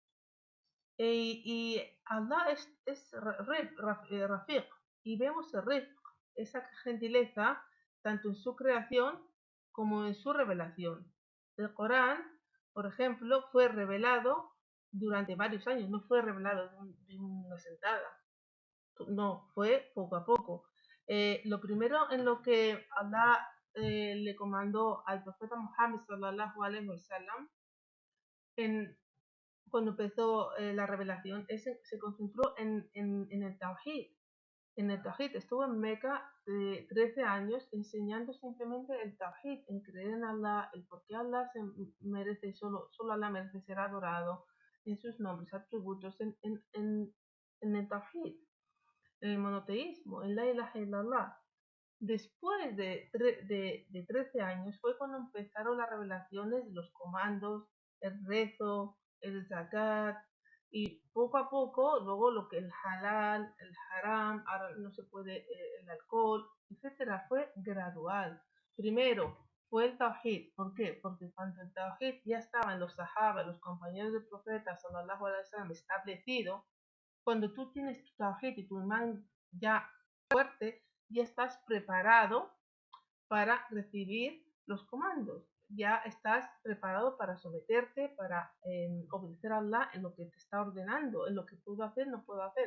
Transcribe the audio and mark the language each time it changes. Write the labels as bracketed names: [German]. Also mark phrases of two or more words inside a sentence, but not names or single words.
[Spanish] Y Allah es Rafiq, y vemos el Rifq, esa gentileza, tanto en su creación como en su revelación. El Corán, por ejemplo, fue revelado durante varios años, no fue revelado de una sentada, no, fue poco a poco. Lo primero en lo que Allah le comandó al profeta Muhammad [Arabic] صلى الله عليه وسلم [Spanish] cuando empezó la revelación se concentró en el Tawhid. En el Tawhid estuvo en Meca de 13 años enseñando simplemente el Tawhid, en creer en Allah, el por qué Allah se merece, solo Allah merece ser adorado, en sus nombres, atributos, en el Tawhid, en el monoteísmo, en [Arabic] لا إله إلا الله. [Spanish] Después de 13 años fue cuando empezaron las revelaciones de los comandos, el rezo, el zakat, y poco a poco, luego lo que el halal, el haram, ahora no se puede el alcohol, etcétera, fue gradual. Primero fue el tawhid. ¿Por qué? Porque cuando el tawhid ya estaba en los sahaba, los compañeros del profeta, [Arabic] صلى الله عليه وسلم, [Spanish] establecido, cuando tú tienes tu tawhid y tu imán ya fuerte, ya estás preparado para recibir los comandos. Ya estás preparado para someterte, para obedecer a Allah en lo que te está ordenando, en lo que puedo hacer, no puedo hacer.